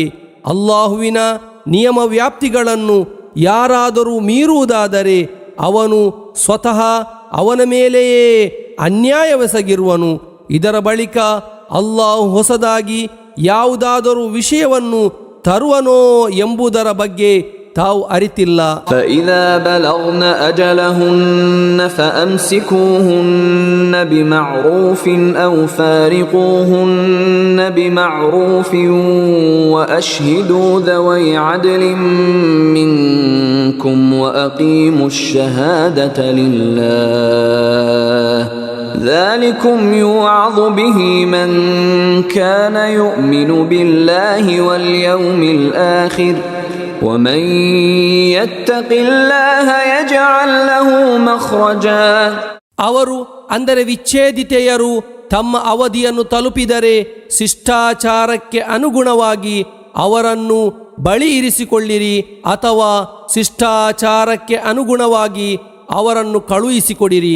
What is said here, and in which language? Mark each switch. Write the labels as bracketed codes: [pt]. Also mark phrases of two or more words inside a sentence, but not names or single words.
[kn] ಅಲ್ಲಾಹುವಿನ ನಿಯಮ ವ್ಯಾಪ್ತಿಗಳನ್ನು ಯಾರಾದರೂ ಮೀರುವುದಾದರೆ ಅವನು ಸ್ವತಃ ಅವನ ಮೇಲೆಯೇ ಅನ್ಯಾಯವೆಸಗಿರುವನು. ಇದರ ಬಳಿಕ ಅಲ್ಲಾಹು ಹೊಸದಾಗಿ ಯಾವುದಾದರೂ ವಿಷಯವನ್ನು ತರುವನೋ ಎಂಬುದರ ಬಗ್ಗೆ ತಾವು ಅರಿತಿಲ್ಲ. [ar] فإذا بلغن أجلهن فأمسكوهن بمعروف أو فارقوهن بمعروف وأشهدوا ذوي عدل منكم وأقيموا الشهادة لله ذلكم يوعظ به من كان يؤمن بالله واليوم الآخر ومن يتق الله يجعل له مخرجا. [kn] ಅವರು ಅಂದರೆ ವಿಚ್ಛೇದಿತೆಯರು ತಮ್ಮ ಅವಧಿಯನ್ನು ತಲುಪಿದರೆ ಶಿಷ್ಟಾಚಾರಕ್ಕೆ ಅನುಗುಣವಾಗಿ ಅವರನ್ನು ಬಳಿ ಇರಿಸಿಕೊಳ್ಳಿರಿ ಅಥವಾ ಶಿಷ್ಟಾಚಾರಕ್ಕೆ ಅನುಗುಣವಾಗಿ ಅವರನ್ನು ಕಳುಹಿಸಿಕೊಡಿರಿ.